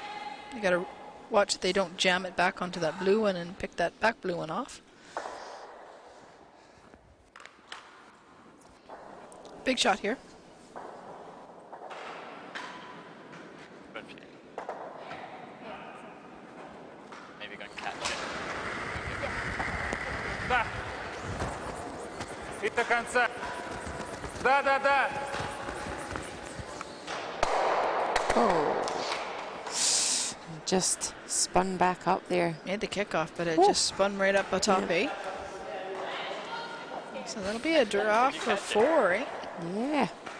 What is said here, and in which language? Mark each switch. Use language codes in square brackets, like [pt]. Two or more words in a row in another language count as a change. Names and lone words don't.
[en] You got to watch that they don't jam it back onto that blue one and pick that back blue one off. Big shot here. Maybe go and catch it. [bg] Да. И до конца. Да, да, да. [en] Oh, just spun back up there. Made the kickoff, but it just spun right up atop 8. So that'll be a draw for 4, eh? Yeah.